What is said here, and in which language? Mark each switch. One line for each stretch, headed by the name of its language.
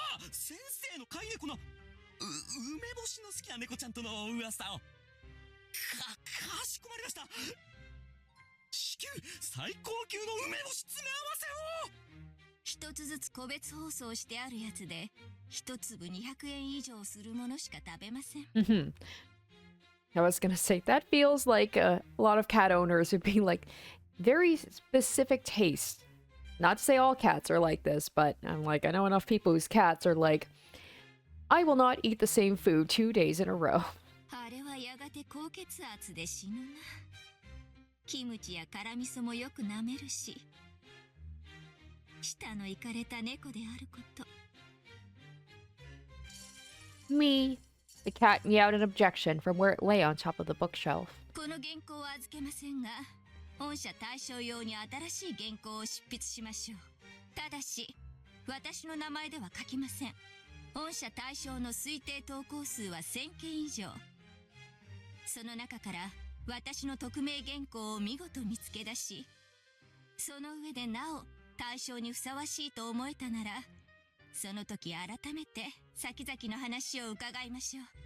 Japanese: 先生の飼い猫の梅干しの好きな猫ちゃんとの噂を。かしこまりました。至急最高級の梅干し詰め合わせを。一つずつ個別包装してあるやつで、一粒200円以上するものしか食べません。
English: I was gonna say, that feels like a lot of cat owners would be like, very specific taste. Not to say all cats are like this, but I'm like, I know enough people whose cats are like, I will not eat the same food 2 days in a row.
Japanese: あれはやがて高血圧で死ぬな。キムチや辛味噌もよく舐めるし、舌のいかれた猫であること。 Me.
English: The cat meowed an objection from where it lay on top of the bookshelf.
Japanese: この原稿を預けませんが、御社対象用に新しい原稿を執筆しましょう。ただし、私の名前では書きません。御社対象の推定投稿数は1000件以上。その中から私の匿名原稿を見事見つけ出し、その上でなお対象にふさわしいと思えたなら、その時改めて先々の話を伺いましょう。